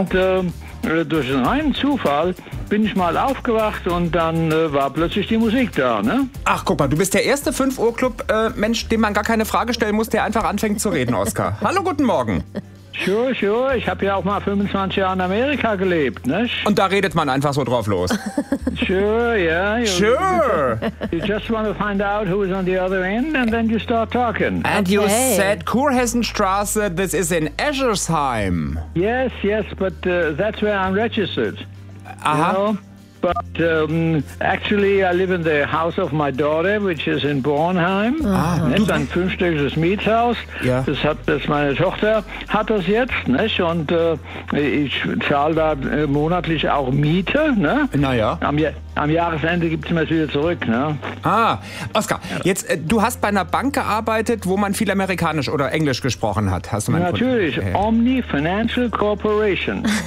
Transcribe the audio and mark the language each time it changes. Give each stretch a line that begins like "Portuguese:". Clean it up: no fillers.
German: Und durch einen reinen Zufall bin ich mal aufgewacht und dann war plötzlich die Musik da, ne? Ach, guck mal, du bist der erste 5-Uhr-Club-Mensch, dem man gar keine Frage stellen muss, der einfach anfängt zu reden, Oskar. Hallo, guten Morgen.
English: Sure, sure.
German: Ich habe ja auch mal 25 Jahre in Amerika gelebt, ne? Und da redet man einfach so drauf los.
English: Sure, yeah. Sure. You just want to find out who's on the other end and then you start talking. And you said Kurhessenstraße, this is in Eschersheim. Yes, yes, but that's where I'm registered. Aha. You know? But actually I live in the house of my daughter, which is in Bornheim. Ah,
German: ist ein fünfstöckiges Mietshaus. Ja. Das hat das meine Tochter hat das jetzt, ne? Und ich zahle da monatlich auch Miete, ne? Naja. Am Jahresende gibt es mir das wieder zurück, ne? Ah, Oskar, jetzt du hast bei einer Bank gearbeitet, wo man viel Amerikanisch oder Englisch gesprochen hat. Hast du meinen Natürlich, Kunden?
English: Omni Financial Corporation.